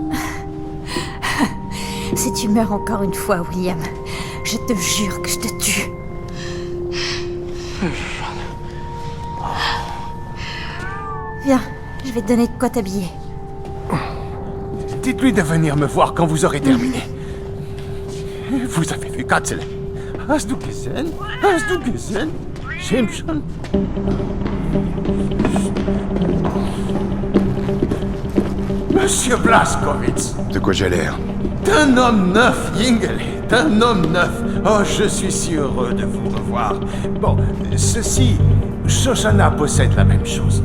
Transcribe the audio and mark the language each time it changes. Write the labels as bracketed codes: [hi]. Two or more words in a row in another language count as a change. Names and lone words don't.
[fr] Si tu meurs encore une fois, William, je te jure que je te tue. Viens, je vais te donner de quoi t'habiller. Dites-lui de venir me voir quand vous aurez terminé. Vous avez vu Katzel? [de] Hast du gesehen? Hast du gesehen? Simpson? [fr] Monsieur Blazkowicz, De quoi j'ai l'air? d'un homme neuf, Yingel, d'un homme neuf. Oh, je suis si heureux de vous revoir. Bon, ceci, Shoshana possède la même chose.